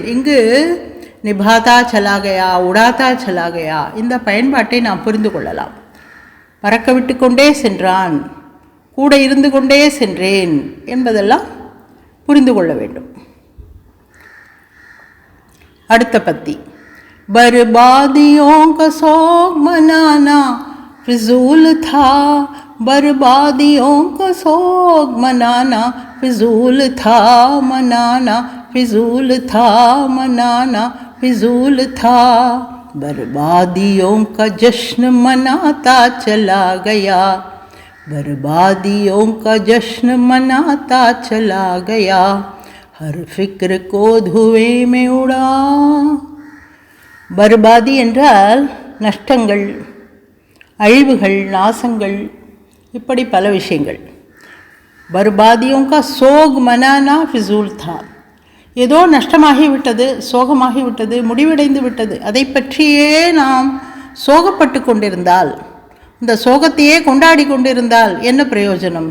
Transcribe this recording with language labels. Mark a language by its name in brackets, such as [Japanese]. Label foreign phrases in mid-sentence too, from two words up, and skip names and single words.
[Tamil] இங்கு [Hindi] निभाता चला गया, उड़ाता चला गया [Tamil] இந்த பயன்பாட்டை நாம் புரிந்து கொள்ளலாம். பறக்க விட்டு கொண்டே சென்றான், கூட இருந்து கொண்டே சென்றேன் என்பதெல்லாம் புரிந்து கொள்ள வேண்டும். அடுத்த பத்தி. [Hindi] बर्बादियों का शौक मनाना फिजूल था, बर्बादियों का शौक मनाना फिजूल था, मनाना फिजूल था, मनाना फिजूल था. बर्बादियों का जश्न मनाता चला गया, बर्बादियों का जश्न मनाता चला गया. हर फिक्र को धुएं में उड़ा. [Tamil] பர்பாதி என்றால் நஷ்டங்கள், அழிவுகள், நாசங்கள், இப்படி பல விஷயங்கள். [Hindi] बर्बादियों का शौक मनाना फिजूल था. [Tamil] ஏதோ நஷ்டமாகிவிட்டது, சோகமாகிவிட்டது, முடிவடைந்து விட்டது, அதை பற்றியே நாம் சோகப்பட்டு கொண்டிருந்தால், இந்த சோகத்தையே கொண்டாடி கொண்டிருந்தால் என்ன பிரயோஜனம்?